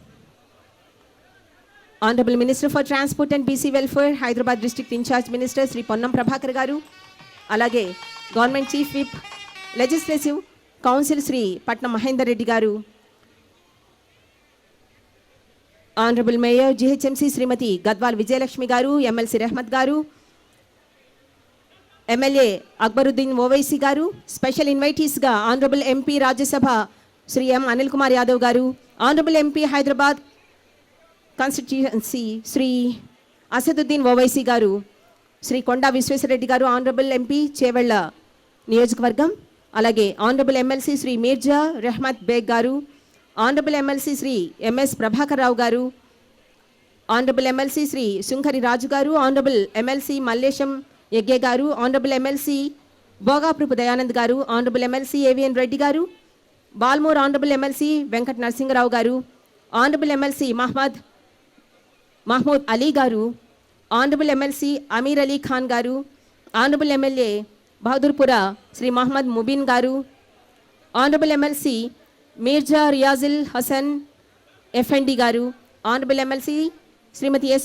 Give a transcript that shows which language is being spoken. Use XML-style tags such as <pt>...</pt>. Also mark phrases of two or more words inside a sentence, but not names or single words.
<en>Honorable Minister for Transport and BC Welfare, Hyderabad District Incharge Minister Sri Ponnam Prabhakar Garu, alage Government Chief Whip, Legislative Council Sri Patnam Mahendra Reddy Garu, Honorable Mayor GHMC Srimati Gadwal Vijayalakshmi Garu, MLC Rahmat Garu, MLA Akbaruddin Owaisi Garu, special invitees ga Honorable MP Rajya Sabha Sri M Anil Kumar Yadav Garu, Honorable MP Hyderabad Constituency Sri Asaduddin Owaisi Garu, Sri Konda Visweswara Reddy Garu, Honorable MP Chevella Niyojakavargam, alage Honorable MLC Sri Mirza Rahmat Beg Garu, Honorable MLC Sri MS Prabhakar Rao Garu, Honorable MLC Sri Sunkari Raju Garu, Honorable MLC Mallesham Yegge Garu, Honorable MLC Bogaprupu Dayanand Garu, Honorable MLC AVN Reddy Garu, Balmore Honorable MLC Venkat Narsingarao Garu, Honorable MLC Mahmood Ali Garu, Honorable MLC Amir Ali Khan Garu, Honorable MLA Bahadurpura Sri Muhammad Mubin Garu, Honorable MLC Mirza Riazil Hassan FND Garu, Honorable MLC Srimati S.</en>